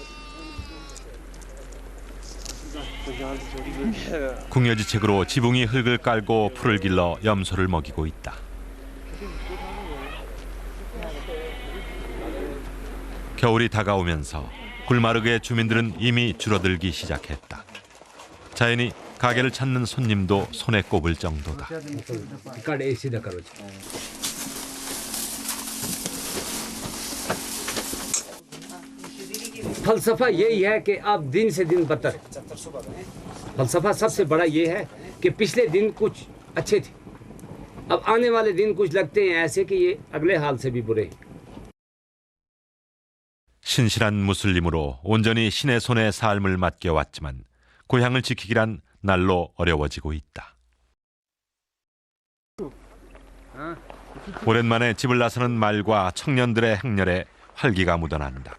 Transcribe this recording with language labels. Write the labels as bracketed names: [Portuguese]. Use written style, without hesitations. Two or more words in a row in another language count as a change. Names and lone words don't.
[Korean] 궁여지책으로 지붕이 흙을 깔고 풀을 길러 염소를 먹이고 있다. 겨울이 다가오면서 굴마르그의 주민들은 이미 줄어들기 시작했다. 자연히 가게를 찾는 손님도 손에 꼽을 정도다. [Hindi] फलसफा यही है कि अब दिन से दिन बदतर। फलसफा सबसे बड़ा ये है कि पिछले दिन कुछ अच्छे थे, अब आने वाले दिन कुछ लगते हैं ऐसे कि ये अगले हाल से भी बुरे हैं। [Korean] 신실한 무슬림으로 온전히 신의 손에 삶을 맡겨왔지만 고향을 지키기란 날로 어려워지고 있다. 오랜만에 집을 나서는 말과 청년들의 행렬에 활기가 묻어난다.